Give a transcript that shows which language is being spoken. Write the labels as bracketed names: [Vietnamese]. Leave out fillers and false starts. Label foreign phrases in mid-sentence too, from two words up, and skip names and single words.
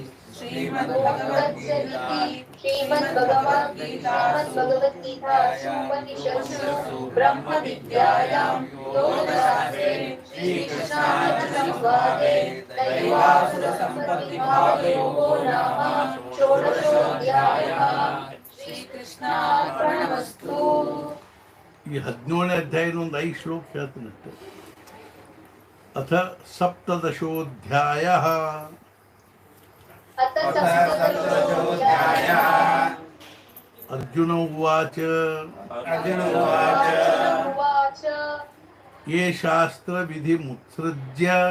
[Sanskrit] श्रीमद्भगवद्गीतासु ब्रह्मविद्यायां योगशास्त्रे श्रीकृष्णार्जुनसंवादे दैवासुरसम्पद्विभागयोगो नाम षोडशोऽध्यायः। ಶ್ರೀಕೃಷ್ಣಾರ್ಪಣಮಸ್ತು. [Kannada] ಈ 17ನೇ ಅಧ್ಯಾಯದ ಒಂದು 5 ಶ್ಲೋಕ ಹೇಳ್ತೀನಷ್ಟೆ. [Sanskrit] ಅಥ ಸಪ್ತದಶೋಧ್ಯಾಯಃ ಅಥ ಸಪ್ತದಶೋऽಧ್ಯಾಯಃ. ಅರ್ಜುನ ಉವಾಚ ಅರ್ಜುನ ಉವಾಚ ಯೇ ಶಾಸ್ತ್ರವಿಧಿಮುತ್ಸೃಜ್ಯ